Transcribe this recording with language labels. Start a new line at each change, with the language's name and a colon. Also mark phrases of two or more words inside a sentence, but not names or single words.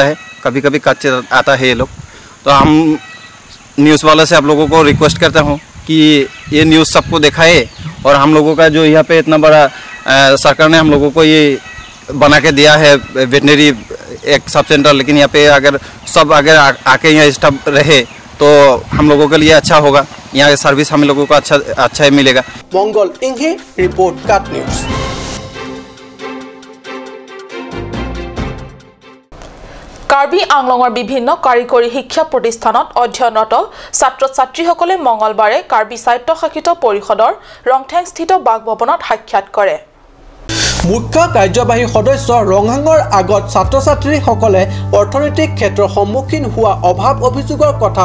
Hindi: है कभी कभी कच्चे आता है ये लोग तो हम न्यूज़ वाले से आप लोगों को रिक्वेस्ट करता हूँ कि ये न्यूज़ सबको दिखाए और हम लोगों का जो यहाँ पे इतना बड़ा सरकार ने हम लोगों को ये बना के दिया है वेटनरी एक
English: sub centre
Hindi: लेकिन यहाँ पे अगर सब अगर आके यहाँ स्टाफ रहे तो हम लोगों के लिए अच्छा होगा यहाँ सर्विस हम लोगों को अच्छा ही मिलेगा मंगल इंघे रिपोर्ट काट न्यूज़
Assamese: কাৰ্বি আংলঙৰ বিভিন্ন কাৰিকৰী শিক্ষা প্ৰতিষ্ঠানত অধ্যয়নৰত ছাত্ৰ ছাত্ৰীসকলে মঙলবাৰে কাৰ্বি স্বায়ত্তশাসিত পৰিষদৰ ৰংঠেংস্থিত বাসভৱনত সাক্ষাৎ কৰে মুখ্য কাৰ্যবাহী সদস্য ৰংহাঙৰ আগত ছাত্ৰ ছাত্ৰীসকলে অৰ্থনৈতিক ক্ষেত্ৰৰ সন্মুখীন হোৱা অভাৱ অভিযোগৰ কথা